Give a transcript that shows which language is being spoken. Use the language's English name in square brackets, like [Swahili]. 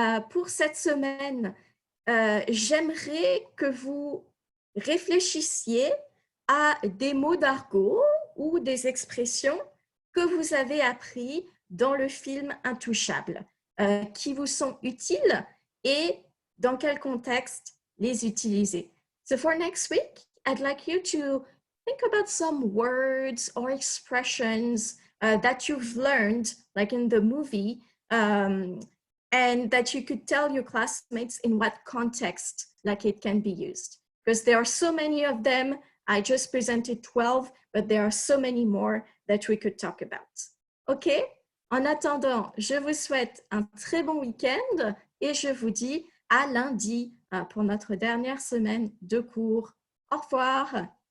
[French] Pour cette semaine, j'aimerais que vous réfléchissiez à des mots d'argot ou des expressions que vous avez appris dans le film Intouchable, qui vous sont utiles et dans quel contexte les utiliser. [English] So for next week, I'd like you to think about some words or expressions that you've learned, like in the movie, and that you could tell your classmates in what context like it can be used. Because there are so many of them. I just presented 12, but there are so many more that we could talk about. OK? [French] En attendant, je vous souhaite un très bon week-end et je vous dis à lundi pour notre dernière semaine de cours. Au revoir!